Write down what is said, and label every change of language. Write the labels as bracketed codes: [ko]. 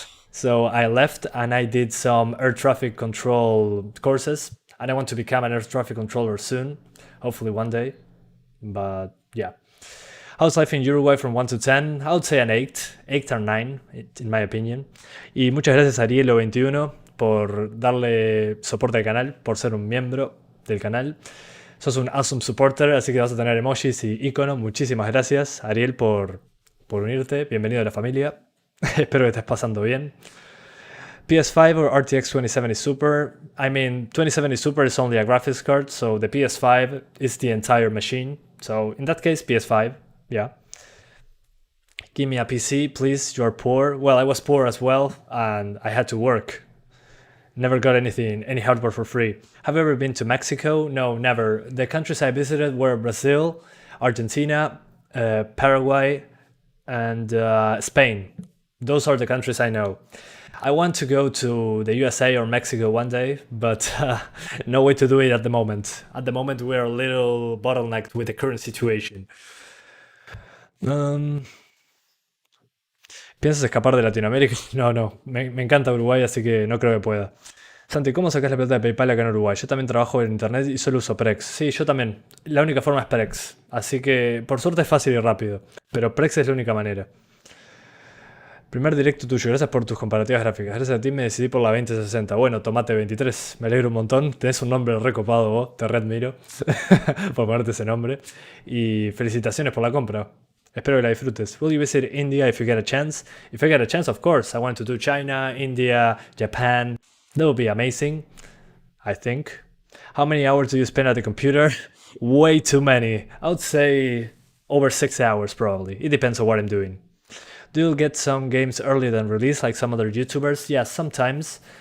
[en] So I left and I did some air traffic control courses and I want to become an air traffic controller soon. Hopefully one day. But Yeah. How's life in Uruguay from 1 to 10? I would say an 8. 8 or 9, in my opinion. [es] Y muchas gracias a Arielo21 por darle soporte al canal, por ser un miembro del canal. Sos un [en] awesome supporter, [es] así que vas a tener emojis y iconos. Muchísimas gracias, Ariel, por unirte. Bienvenido a la familia. Espero que estés pasando bien. [en] PS5 or RTX 2070 Super? I mean, 2070 Super is only a graphics card, so the PS5 is the entire machine. So in that case, PS5, yeah. Give me a PC, please. You're poor. Well, I was poor as well, and I had to work. Never got any hardware for free. Have you ever been to Mexico? No, never. The countries I visited were Brazil, Argentina, Paraguay, and Spain. Those are the countries I know. I want to go to the USA or Mexico one day, but no way to do it at the moment. At the moment, we're a little bottlenecked with the current situation. [es] ¿Piensas escapar de Latinoamérica? No. Me encanta Uruguay, así que no creo que pueda. Santi, ¿cómo sacas la plata de PayPal acá en Uruguay? Yo también trabajo en internet y solo uso Prex. Sí, yo también. La única forma es Prex. Así que, por suerte, es fácil y rápido. Pero Prex es la única manera. Primer directo tuyo, gracias por tus comparativas gráficas. Gracias a ti me decidí por la 2060. Bueno, tomate 23, me alegro un montón. Tenés un nombre recopado vos, te readmiro por ponerte ese nombre. Y felicitaciones por la compra. Espero que la disfrutes. [en] Will you visit India if you get a chance? If I get a chance, of course. I want to do China, India, Japan. That would be amazing, I think. How many hours do you spend at the computer? Way too many. I would say over 6 hours probably. It depends on what I'm doing. Do you get some games earlier than release like some other YouTubers? Yeah, sometimes.